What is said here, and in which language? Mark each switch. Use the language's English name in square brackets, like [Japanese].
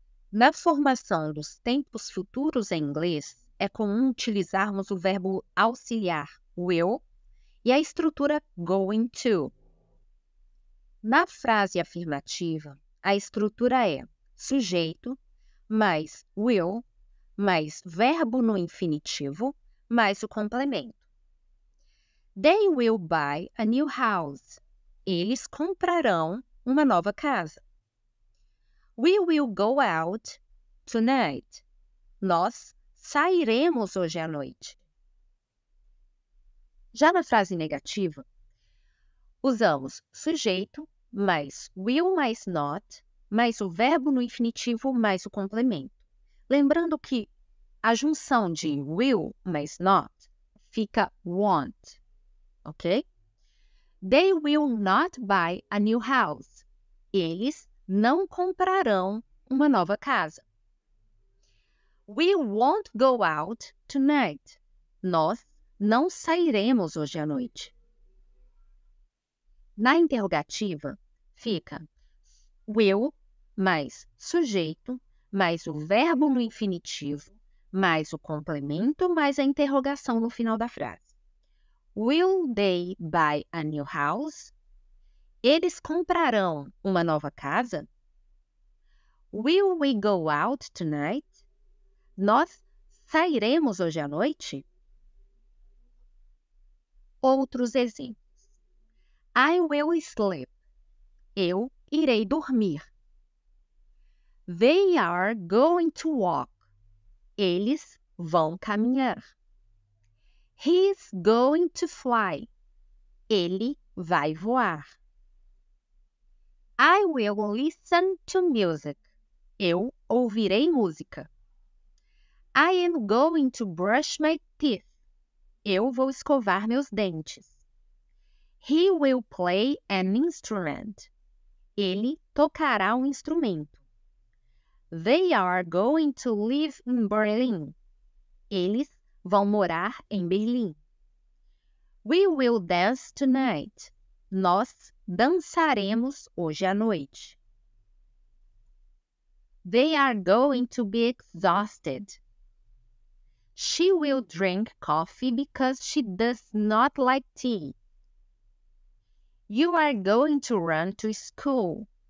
[Portuguese] Na formação dos tempos futuros em inglês, é comum utilizarmos o verbo auxiliar, will, e a estrutura going to. Na frase afirmativa, a estrutura é sujeito, mais will, mais verbo no infinitivo, mais o complemento. [English] They will buy a new house. [Portuguese] Eles comprarão uma nova casa. [English] We will go out tonight. [Portuguese] Nós sairemos hoje à noite. Já na frase negativa, usamos sujeito mais will mais not, mais o verbo no infinitivo mais o complemento. Lembrando que a junção de will mais not fica won't, ok? [English] They will not buy a new house. [Portuguese] Eles não comprarão uma nova casa. [English] We won't go out tonight. [Portuguese] Nós não sairemos hoje à noite. Na interrogativa, fica will mais sujeito, mais o verbo no infinitivo, mais o complemento, mais a interrogação no final da frase. [English] Will they buy a new house? [Portuguese] Eles comprarão uma nova casa? [English] Will we go out tonight? [Portuguese] Nós sairemos hoje à noite? Outros exemplos. [English] I will sleep. [Portuguese] Eu irei dormir. [English] They are going to walk. [Portuguese] Eles vão caminhar. [English] He's going to fly. [Portuguese] Ele vai voar. [English] I will listen to music. [Portuguese] Eu ouvirei música. [English] I am going to brush my teeth. [Portuguese] Eu vou escovar meus dentes. [English] He will play an instrument. [Portuguese] Ele tocará um instrumento. [English] They are going to live in Berlin. [Portuguese] Eles vão morar em Berlim. [English] We will dance tonight. [Portuguese] Nós dançaremos hoje à noite. [English] They are going to be exhausted. She will drink coffee because she does not like tea. You are going to run to school.